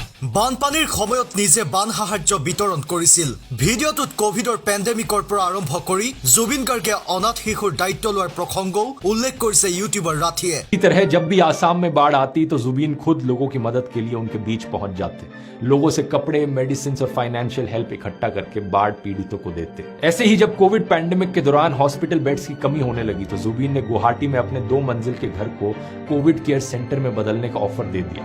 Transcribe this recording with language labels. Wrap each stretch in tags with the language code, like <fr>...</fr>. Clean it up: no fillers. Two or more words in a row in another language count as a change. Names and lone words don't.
<as>বানপানীৰ সময়ত নিজে বান সাহায্য বিতৰণ কৰিছিল ভিডিঅ'টোত কোভিডৰ পেণ্ডেমিকৰ পৰা আৰম্ভ কৰি জুবিন গাৰ্গে অনাথ শিশুৰ দায়িত্ব লোৱাৰ প্ৰসংগও উল্লেখ কৰিছে ইউটিউবাৰ ৰাঠিয়ে</as> <hi>इसी तरह जब भी आसाम में बाढ़ आती तो जुबीन खुद लोगों की मदद के लिए उनके बीच पहुंच जाते, लोगों से कपड़े, मेडिसिन और</hi> <en>financial help</en> <hi>इकट्ठा करके बाढ़ पीड़ितों को देते। ऐसे ही जब</hi> <en>Covid pandemic</en> <hi>के दौरान</hi> <en>hospital beds</en> <hi>की कमी होने लगी तो जुबीन ने गुवाहाटी में अपने 2 मंजिल के घर को</hi> <en>Covid care centre</en> <hi>में बदलने का ऑफर दे दिया।</hi>